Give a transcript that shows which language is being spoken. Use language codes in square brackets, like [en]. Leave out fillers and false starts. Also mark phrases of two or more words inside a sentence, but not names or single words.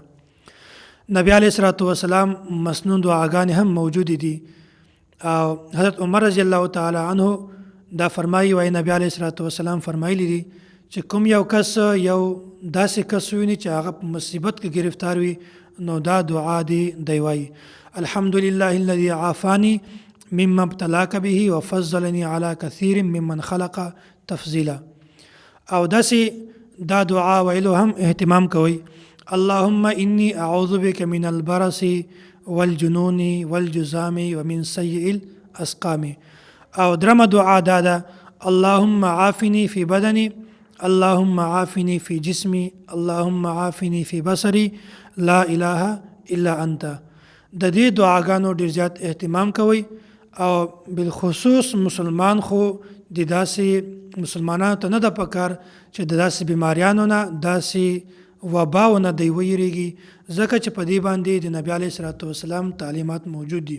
[ps] نبی [ar] علیه الصلاۃ والسلام [ps] مسنون دعاګانې هم موجودې دي او حضرت عمر [ar] رضی الله تعالی عنه [ps] دا فرمایي وایي نبی [ar] علیه الصلاۃ والسلام [ps] فرمایلی دي چې کوم یو کس یو داسې کس ویني چې هغه په مصیبت کې گرفتار وي نو دا دعا دی وایي [ar] الحمدلله الذي عافاني مما ابتلاك به وفضلني على كثير ممن خلق تفضيلا. [ps] او داسې دا دعا ویلو هم اهتمام کوي [ar] اللهم إني أعوذ بك من البرص والجنون والجزام ومن سيء الأسقام. [ps] او درم دعا دادا [ar] اللهم عافني في بدني اللهم عافني في جسمي اللهم عافني في بصري لا إله إلا أنت. [ps] د دې دعاګانو ډېر زیات اهتمام کوي او بالخصوص مسلمان خو د داسې مسلمانانو ته نه ده پکار چې د داسې بیماریانو نه داسې وباو نه دی ویریږي ځکه چې په دې باندې د نبی [ar] علیه الصلاۃ والسلام [ps] تعلیمات موجود دي.